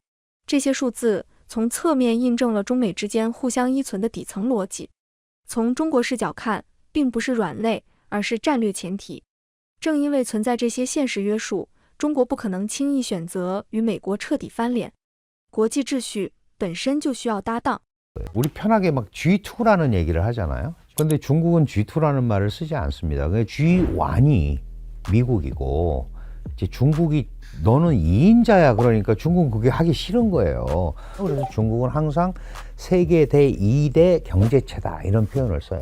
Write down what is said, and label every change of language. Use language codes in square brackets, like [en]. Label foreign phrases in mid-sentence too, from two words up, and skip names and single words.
[zh] 这些数字从侧面印证了中美之间互相依存的底层逻辑。从中国视角看，并不是软肋，而是战略前提。正因为存在这些现实约束，中国不可能轻易选择与美国彻底翻脸。国际秩序本身就需要搭档。 [ko] 우리 편하게 막 G2라는 얘기를 하잖아요. 근데 중국은 G2라는 말을 쓰지 않습니다. G1이 미국이고 이제 중국이 너는 2인자야 그러니까 중국은 그게 하기 싫은 거예요. 그래서 중국은 항상 세계 대2대 경제체다 이런 표현을 써요.